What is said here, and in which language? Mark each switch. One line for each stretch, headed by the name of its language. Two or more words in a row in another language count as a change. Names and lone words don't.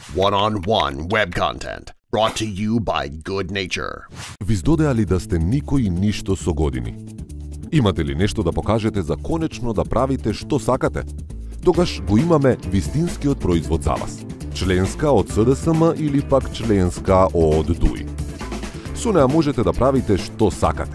English: One-on-one web content brought to you by Good Nature.
Macedonian: Ви издодеа ли да сте никој и ништо со години? Имате ли нешто да покажете за конечно да правите што сакате? Тогаш го имаме вистинскиот производ за вас. Членска од СДСМ или пак членска од ДУИ. Со неа можете да правите што сакате.